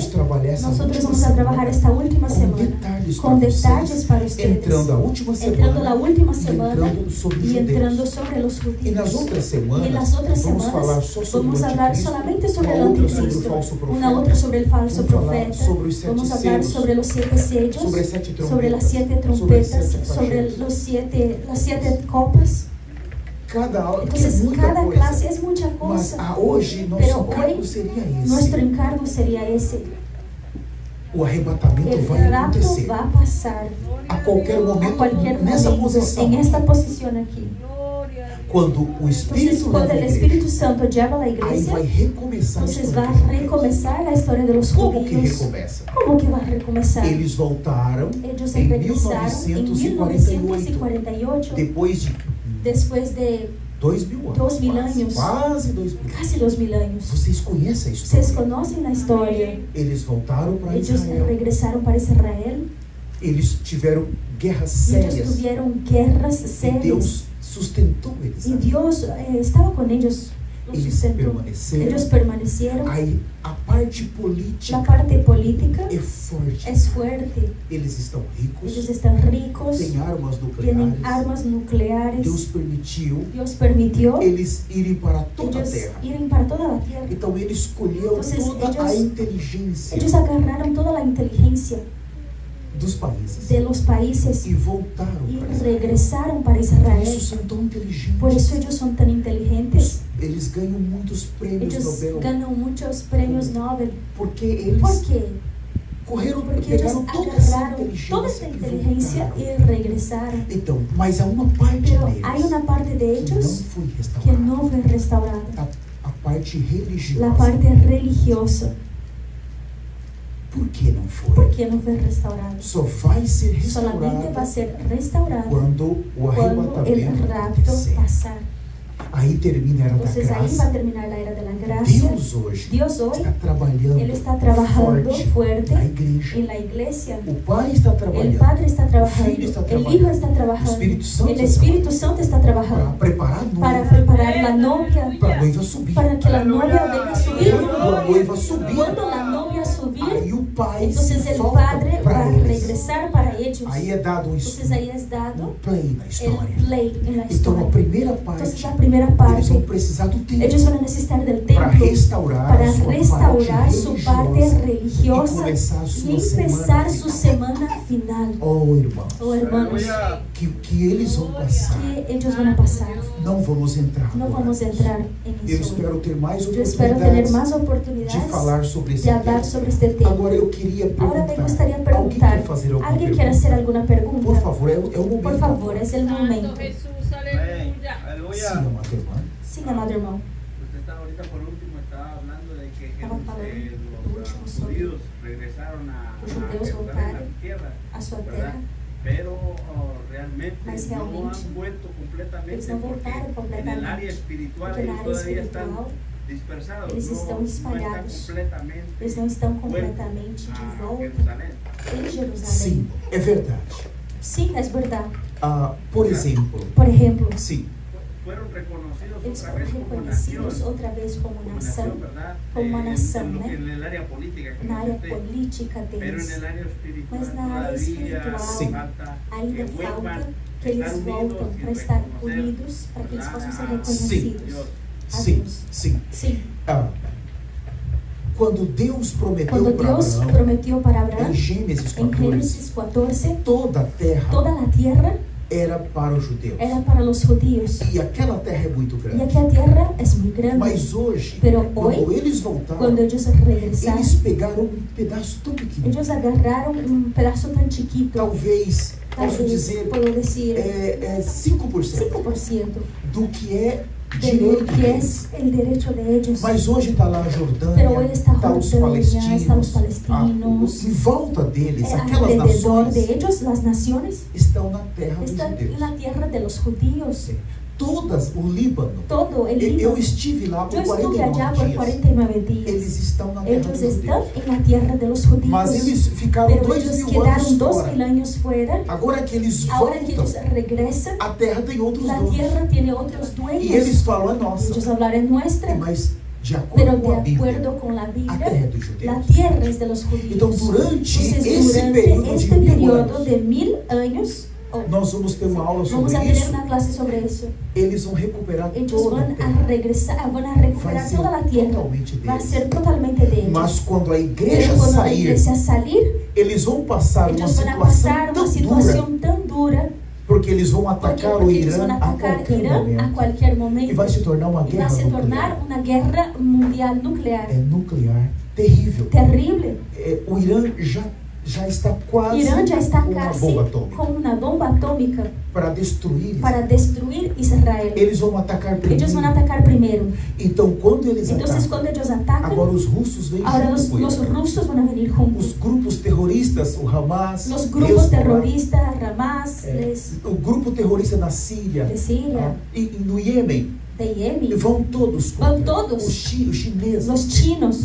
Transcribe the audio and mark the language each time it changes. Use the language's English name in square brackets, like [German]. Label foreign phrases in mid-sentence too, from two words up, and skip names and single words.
[Spanish] clase, [Portuguese] trabalhar essa [Spanish] nosotros [Portuguese] última [Spanish] vamos a trabajar [Portuguese] semana [Spanish] esta última [Portuguese] com [Spanish] semana [Portuguese] detalhes [Spanish] con [Portuguese] para [Spanish] detalles [Portuguese] vocês, [Spanish] para ustedes. [Portuguese] entrando a última [Spanish] Entrando la semana última [Portuguese] e semana entrando sobre os [Spanish] y entrando [Portuguese] judeus. [Spanish] sobre los [Portuguese] E nas [Spanish] judíos. [Portuguese] outras [Spanish] Y en las [Portuguese] semanas, [Spanish] otras [Portuguese] vamos falar [Spanish] semanas [Portuguese] só sobre [Spanish] vamos [Portuguese] o [Spanish] a hablar [Portuguese] anticristo, [Spanish] solamente sobre [Portuguese] uma [Spanish] el [Portuguese] outra sobre o [Spanish] anticristo, [Portuguese] falso profeta, [Spanish] una otra sobre el falso [Portuguese] vamos falar [Spanish] profeta, [Portuguese] sobre os sete [Spanish] vamos a hablar [Portuguese] selos, [Spanish] sobre los 7 sellos, [Portuguese] sobre as sete trombetas, [Spanish] sobre las 7 [Portuguese] sobre as [Spanish] trompetas, [Portuguese] sete [Spanish] sobre [Portuguese] flagelos. [Spanish] las 7 copas. [Portuguese] Cada aula, que é [Spanish] Entonces, [Portuguese] muita [Spanish] cada [Portuguese] coisa. [Spanish] clase es mucha [Portuguese] Mas [Spanish] cosa. [Portuguese] hoje nosso [Spanish] Pero [Portuguese] encargo [Spanish] hoy, [Portuguese] seria esse. [Spanish] Nuestro encargo sería ese. [Portuguese] O arrebatamento [Spanish] El [Portuguese] vai [Spanish] rapto [Portuguese] acontecer [Spanish] va a pasar [Portuguese] a qualquer [Spanish] a [Portuguese] momento [Spanish] cualquier [Portuguese] nessa [Spanish] momento [Portuguese] posição. [Spanish] en esta posición aquí. [Portuguese] Quando o [Spanish] Entonces, [Portuguese] Espírito [Spanish] cuando [Portuguese] leva a [Spanish] el [Portuguese] igreja, [Spanish] Espíritu Santo lleva a la [Portuguese] aí [Spanish] iglesia, [Portuguese] vai recomeçar a [Spanish] entonces va [Portuguese] história. [Spanish] a recomenzar la historia de los [Portuguese] Como que [Spanish] judíos. [Portuguese] recomeça? [Spanish] ¿Cómo que va a recomenzar? [Portuguese] Eles voltaram [Spanish] Ellos [Portuguese] em [Spanish] regresaron en [Portuguese] 1948, [Spanish] 1948, [Portuguese] depois de [Spanish] después de [Portuguese] 2000 anos. [Spanish] 2000 [Portuguese] quase, [Spanish] anos. [Portuguese] Quase 2000. [Spanish] casi 2000 años. [Portuguese] Vocês conhecem a [Spanish] Ustedes [Portuguese] história? [Spanish] conocen la historia. [Portuguese] Eles voltaram para [Spanish] Ellos [Portuguese] Israel. [Spanish] regresaron para Israel [Portuguese] Eles tiveram guerras [Spanish] y ellos [Portuguese] sérias. [Spanish] tuvieron guerras [Portuguese] E [Spanish] serias. [Portuguese] Deus sustentou eles. [Spanish] Y Dios estaba con ellos, los [Portuguese] Eles [Spanish] sustentó. [Portuguese] permaneceram. [Spanish] Ellos permanecieron. [Portuguese] Aí a parte política [Spanish] La parte política [Portuguese] é forte. [Spanish] es fuerte. [Portuguese] Eles estão ricos, [Spanish] Ellos están ricos, [Portuguese] têm armas [Spanish] tienen [Portuguese] nucleares. [Spanish] armas nucleares. [Portuguese] Deus permitiu [Spanish] Dios permitió [Portuguese] eles irem para toda a [Spanish] ellos [Portuguese] terra. [Spanish] ir para toda la tierra. [Portuguese] Então ele escolheu [Spanish] Entonces, [Portuguese] toda a [Spanish] ellos- [Portuguese] inteligência [Spanish] Ellos agarraron toda la inteligencia [Portuguese] dos países [Spanish] de los países [Portuguese] e voltaram [Spanish] y [Portuguese] para Israel. [Spanish] regresaron para [Portuguese] Por [Spanish] Israel. [Portuguese] isso são tão inteligentes. [Spanish] Por eso ellos son tan inteligentes. [Portuguese] Eles ganham muitos prêmios [Spanish] Ellos [Portuguese] Nobel. [Spanish] ganan muchos premios Nobel. [Portuguese] Porque eles [Spanish] ¿Por qué? [Portuguese] correram, [Spanish] Porque ellos [Portuguese] pegaram toda essa [Spanish] agarraron [Portuguese] inteligência, [Spanish] toda esta [Portuguese] e [Spanish] inteligencia [Portuguese] voltaram. [Spanish] y regresaron. [Portuguese] Então, mas há uma parte [Spanish] Pero [Portuguese] deles [Spanish] hay una parte de [Portuguese] que não [Spanish] ellos [Portuguese] foi [Spanish] que [Portuguese] restaurada. [Spanish] no fue restaurada. [Portuguese] A parte religiosa. [Spanish] La parte religiosa. [Portuguese] Por que não foi? [Spanish] ¿Por qué no fue restaurada? [Portuguese] Só vai ser [Spanish] Solamente va a [Portuguese] restaurada [Spanish] ser restaurada [Portuguese] quando o [Spanish] cuando el [Portuguese] arrebatamento [Spanish] rapto [Portuguese] acontecer. [Spanish] pasar. [Portuguese] Aí termina a era da [Spanish] Entonces ahí va a [Portuguese] graça. [Spanish] terminar la era de la gracia. [Portuguese] Deus hoje [Spanish] Dios hoy, [Portuguese] está trabalhando [Spanish] Él está trabajando fuerte [Portuguese] na igreja. [Spanish] en la iglesia. [Portuguese] O Pai está [Spanish] El [Portuguese] trabalhando [Spanish] Padre está trabajando, [Portuguese] Filho está [Spanish] el [Portuguese] trabalhando, [Spanish] Hijo está [Portuguese] o [Spanish] trabajando, [Portuguese] Espírito Santo [Spanish] el [Portuguese] está [Spanish] Espíritu Santo está [Portuguese] para [Spanish] trabajando [Portuguese] preparar a [Spanish] para [Portuguese] noiva, [Spanish] preparar la novia, [Portuguese] para a noiva subir. [Spanish] para que la novia venga a subir. [Portuguese] Quando a noiva subir, [Spanish] Cuando la novia subir, [Portuguese] aí o Pai [Spanish] entonces [Portuguese] se [Spanish] el [Portuguese] volta [Spanish] Padre va [Portuguese] para [Spanish] a [Portuguese] eles. [Spanish] regresar para ellos. [Portuguese] Aí é dado [Spanish] Entonces ahí es dado [Portuguese] play na [Spanish] el [Portuguese] história. [Spanish] play en la [Portuguese] Então a [Spanish] historia. [Portuguese] primeira [Spanish] Entonces [Portuguese] parte, [Spanish] la primera [Portuguese] eles [Spanish] parte, [Portuguese] vão precisar do tempo [Spanish] ellos van a necesitar del [Portuguese] para [Spanish] templo [Portuguese] restaurar [Spanish] para [Portuguese] a sua [Spanish] restaurar [Portuguese] parte [Spanish] su parte [Portuguese] religiosa [Spanish] religiosa [Portuguese] e começar a [Spanish] y [Portuguese] sua [Spanish] empezar su [Portuguese] semana [Spanish] semana final. [Portuguese] final. Oh, irmãos, [Spanish] Oh, hermanos, Aleluya. [Portuguese] que eles vão passar. [Spanish] que ellos van a pasar. [Portuguese] Não vamos entrar [Spanish] No [Portuguese] agora. [Spanish] vamos a entrar en [Portuguese] Eu [Spanish] eso. [Portuguese] espero ter mais [Spanish] Yo espero tener [Portuguese] oportunidades [Spanish] más [Portuguese] de [Spanish] oportunidades [Portuguese] falar sobre esse [Spanish] de hablar [Portuguese] tema. [Spanish] sobre este tema. [Portuguese] Agora eu queria [Spanish] Ahora me [Portuguese] perguntar. [Spanish] gustaría [Portuguese] Alguém [Spanish] preguntar, [Portuguese] quer fazer alguma [Spanish] ¿alguien [Portuguese] pergunta? [Spanish] quiere hacer alguna pregunta? [Portuguese] Por favor, é o momento. [Spanish] Por favor, es el Santo momento. Jesús, Amén. aleluya. Aleluya. [Portuguese] Sim, amado irmão. [Spanish] Sí, amado hermano. Usted está ahorita por último estaba hablando de que Estaba hablando los último sobre judíos regresaron a [Portuguese] los judeus [Spanish] Jerusalén, [Portuguese] voltaram [Spanish] a su tierra, [Portuguese] a sua [Spanish] ¿verdad? [Portuguese] terra, [Spanish] Pero realmente [Portuguese] Mas [Spanish] no [Portuguese] realmente, [Spanish] han vuelto completamente [Portuguese] eles não [Spanish] porque [Portuguese] voltaram [Spanish] en el [Portuguese] completamente. [Spanish] área espiritual [Portuguese] Porque na [Spanish] ellos [Portuguese] área [Spanish] todavía están [Portuguese] espiritual, [Spanish] dispersados, [Portuguese] eles [Spanish] no, [Portuguese] estão [Spanish] no [Portuguese] espalhados. [Spanish] están completamente [Portuguese] eles não estão [Spanish] vueltos [Portuguese] completamente de [Spanish] a [Portuguese] volta [Spanish] Jerusalén. [Portuguese] em Jerusalém. Sim, é verdade. [Spanish] Sí, es verdad. [Portuguese] Por exemplo, [Spanish] Por ejemplo, [Portuguese] sim, [Spanish] Fueron reconocidos [Portuguese] eles [Spanish] otra [Portuguese] foram [Spanish] vez como nación. [Portuguese] reconhecidos outra vez como nação, [Spanish] ¿verdad? [Portuguese] como uma nação, [Spanish] en, [Portuguese] né? [Spanish] en el área política, como [Portuguese] na área [Spanish] usted. [Portuguese] política [Spanish] Pero en [Portuguese] deles. [Spanish] el área espiritual [Portuguese] Mas na área [Spanish] todavía [Portuguese] espiritual, Sim. [Spanish] falta [Portuguese] Ainda [Spanish] que [Portuguese] falta [Spanish] vuelvan [Portuguese] que [Spanish] a [Portuguese] eles [Spanish] estar [Portuguese] voltam [Spanish] unidos y [Portuguese] para estar [Spanish] reconocer, [Portuguese] unidos, para que eles [Spanish] ¿verdad? [Portuguese] possam ser [Spanish] a [Portuguese] reconhecidos. [Spanish] Dios. [Portuguese] A sim, Deus. sim. Sim. Quando Deus prometeu Quando para Deus Abraão, [Spanish] prometió para Abraham, [Portuguese] em Gênesis [Spanish] en [Portuguese] 14, [Spanish] Génesis 14, [Portuguese] toda a terra [Spanish] toda la tierra [Portuguese] era para os judeus. [Spanish] era para los judíos. [Portuguese] E aquela terra é muito [Spanish] Y [Portuguese] grande. [Spanish] aquella tierra es muy grande. [Portuguese] Mas hoje, [Spanish] Pero [Portuguese] quando [Spanish] hoy, [Portuguese] eles voltaram, [Spanish] Cuando ellos regresaron, [Portuguese] eles pegaram um pedaço tão pequeno. [Spanish] ellos agarraron un pedazo tan chiquito, [Portuguese] Talvez, [Spanish] tal [Portuguese] posso [Spanish] vez [Portuguese] dizer, [Spanish] puedo decir [Portuguese] 5% [Spanish] 5% [Portuguese] do que é [Spanish] de lo [Portuguese] direito [Spanish] que [Portuguese] deles. [Spanish] es el derecho de ellos. [Portuguese] Mas hoje está lá a [Spanish] Pero [Portuguese] Jordânia, [Spanish] hoy está [Portuguese] está os [Spanish] Jordânia, está los [Portuguese] palestinos, em volta deles, aquelas [Spanish] alrededor [Portuguese] nações [Spanish] de ellos, las naciones [Portuguese] estão na terra dos [Spanish] están en [Portuguese] judeus. [Spanish] la tierra de los judíos. [Portuguese] Todas, o Líbano, [Spanish] Todo el [Portuguese] eu [Spanish] Líbano. [Portuguese] estive lá [Spanish] Yo [Portuguese] por [Spanish] estuve allá por [Portuguese] 49 dias. [Spanish] 49 días. [Portuguese] Eles estão na terra [Spanish] Ellos [Portuguese] dos [Spanish] están [Portuguese] judeus. [Spanish] en la tierra de los judíos. [Portuguese] Mas eles ficaram [Spanish] Pero [Portuguese] 2000 [Spanish] ellos [Portuguese] anos [Spanish] quedaron 2000 [Portuguese] fora. [Spanish] años fuera. [Portuguese] Agora que eles [Spanish] Ahora que [Portuguese] voltam, [Spanish] ellos regresan, [Portuguese] a terra tem outros [Spanish] la [Portuguese] donos. [Spanish] tierra tiene otros dueños. [Portuguese] E eles falam, é nossa. [Spanish] Ellos hablan es nuestra. [Portuguese] Mas, de [Spanish] Pero [Portuguese] acordo com a [Spanish] de [Portuguese] Bíblia, [Spanish] acuerdo con la [Portuguese] a [Spanish] Biblia, [Portuguese] terra é dos [Spanish] la [Portuguese] judeus. [Spanish] tierra es de los judíos. [Portuguese] Então, durante [Spanish] Entonces, [Portuguese] esse [Spanish] durante [Portuguese] período de [Spanish] este [Portuguese] 1000 [Spanish] periodo [Portuguese] anos, [Spanish] de 1000 años, [Portuguese] nós vamos ter uma aula [Spanish] vamos a [Portuguese] sobre [Spanish] tener [Portuguese] isso. [Spanish] una clase sobre eso. [Portuguese] Eles vão recuperar [Spanish] Ellos [Portuguese] toda a [Spanish] van a [Portuguese] terra. [Spanish] regresar, van a recuperar [Portuguese] Vai ser [Spanish] toda la tierra. [Portuguese] totalmente [Spanish] Va a [Portuguese] deles. [Spanish] ser totalmente de ellos. [Portuguese] Mas quando a igreja [Spanish] Pero cuando la [Portuguese] sair, [Spanish] iglesia salir, [Portuguese] eles vão passar uma [Spanish] ellos van a pasar [Portuguese] situação [Spanish] una [Portuguese] tão dura, [Spanish] situación tan dura, [Portuguese] porque eles vão [Spanish] porque, [Portuguese] atacar o [Spanish] porque ellos [Portuguese] Irã [Spanish] van a [Portuguese] a [Spanish] atacar [Portuguese] qualquer [Spanish] Irán a [Portuguese] momento. [Spanish] cualquier [Portuguese] E [Spanish] momento. [Portuguese] vai se tornar uma [Spanish] Y va a [Portuguese] guerra [Spanish] se [Portuguese] nuclear. [Spanish] tornar una guerra mundial nuclear. [Portuguese] É nuclear, terrível. [Spanish] Terrible. [Portuguese] O Irã já está quase [Spanish] Irán ya está [Portuguese] com uma [Spanish] casi [Portuguese] bomba atômica [Spanish] con una bomba atómica [Portuguese] para destruir. [Spanish] para destruir Israel. [Portuguese] Eles vão atacar primeiro. [Spanish] Ellos van a atacar primero. [Portuguese] Então, quando eles [Spanish] Entonces, [Portuguese] atacam, [Spanish] cuando ellos atacan, [Portuguese] agora os russos vêm [Spanish] ahora [Portuguese] junto com [Spanish] los [Portuguese] eles. [Spanish] rusos van a venir juntos. [Portuguese] Os grupos terroristas, o Hamas, [Spanish] Los grupos [Portuguese] Hezbollah, [Spanish] terroristas, Hamas, [Portuguese] o grupo terrorista na Síria, [Spanish] de Siria, [Portuguese] e no Iêmen, [Spanish] de Yemen, [Portuguese] vão todos Vão contra todos. os chineses. [Spanish] los chinos.